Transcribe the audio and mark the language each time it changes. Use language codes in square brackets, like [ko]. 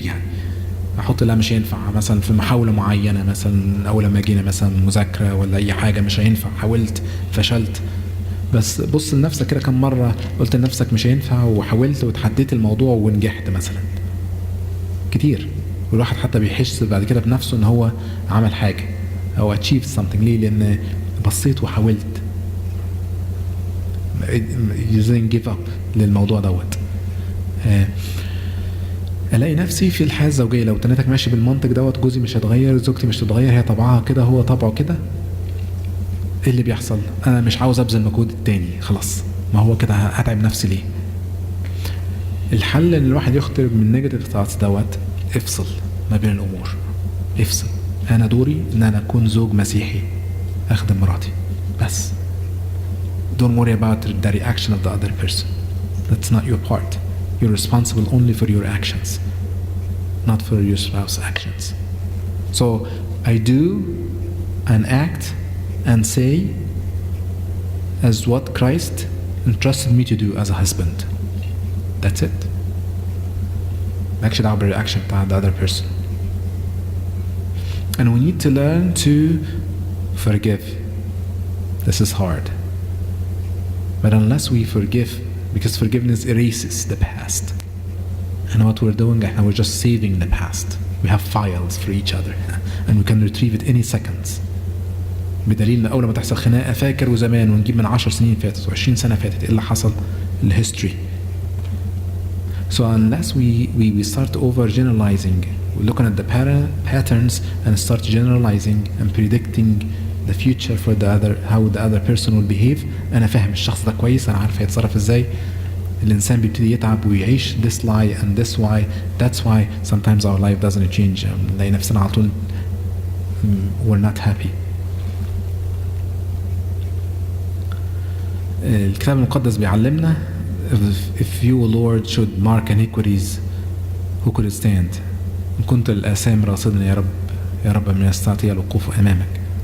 [ar] يعني أحط لا مش هينفع مثلا في محاولة معينة، مثلا أول ما جينا مثلا مذاكرة ولا أي حاجة مش هينفع، حاولت فشلت. بس بص لنفسك كده كم مرة قلت لنفسك مش هينفع وحاولت وتحديت الموضوع ونجحت مثلا. كتير. والواحد حتى بيحس بعد كده بنفسه ان هو عمل حاجة او [en] achieved something. [ar] ليه؟ لان بصيت وحاولت. [en] you didn't give up [ar] للموضوع دوت. الاقي نفسي في الحياة الزوجية لو تنتك ماشي بالمنطق دوت، جوزي مش هتغير، زوجتي مش هتتغير، هي طبعها كده، هو طبعه كده. ايه اللي بيحصل؟ انا مش عاوز ابذل مجهود التاني، خلاص ما هو كده هتعب نفسي ليه؟ الحل ان الواحد يخرج من [en] negative thoughts [ar] دوت، افصل ما بين الامور، افصل. انا دوري ان انا اكون زوج مسيحي اخدم مراتي بس. [en] don't worry about the reaction of the other person. That's not your part. You're responsible only for your actions, not for your spouse's actions. So I do and act and say as what Christ entrusted me to do as a husband. That's it. [ar] مالكش دعوة بالرياكشن بتاع [en] the other person. And we need to learn to forgive. This is hard. But unless we forgive, because forgiveness erases the past. And what we're doing, we're just saving the past. We have files for each other and we can retrieve it any seconds. [ar] بدليل أول ما تحصل خناقة فاكر وزمان ونجيب من 10 سنين فاتت و20 سنة فاتت إيه اللي حصل، الهيستوري. [en] So unless we start over generalizing, we're looking at the patterns and start generalizing and predicting the future for the other, how the other person will behave. [ar] أنا فاهم الشخص ده كويس، أنا عارف هيتصرف إزاي. الإنسان بيبتدي يتعب ويعيش [en] this lie and this why. That's why sometimes our life doesn't change. [ar] نلاقي نفسنا على طول [en] we're not happy. [ar] الكتاب المقدس بيعلمنا [en] if you Lord should mark iniquities who could stand. [ar] إن كنت الآثام راصدني يا رب، يا رب من يستطيع الوقوف أمامك.